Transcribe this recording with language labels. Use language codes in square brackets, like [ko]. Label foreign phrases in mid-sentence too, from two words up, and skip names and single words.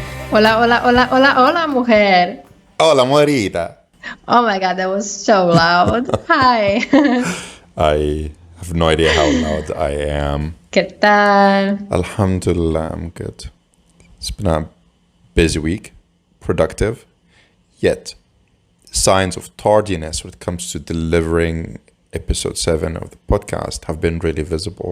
[es] Hola, hola, hola, hola, hola, mujer. Hola, mujerita. [en] Oh my God, that was so loud. Hi. I have no idea how loud I am. [es] ¿Qué tal? [en] Alhamdulillah, I'm good. It's been a busy week, productive, yet signs of tardiness when it comes to delivering episode 7 of the podcast have been really visible.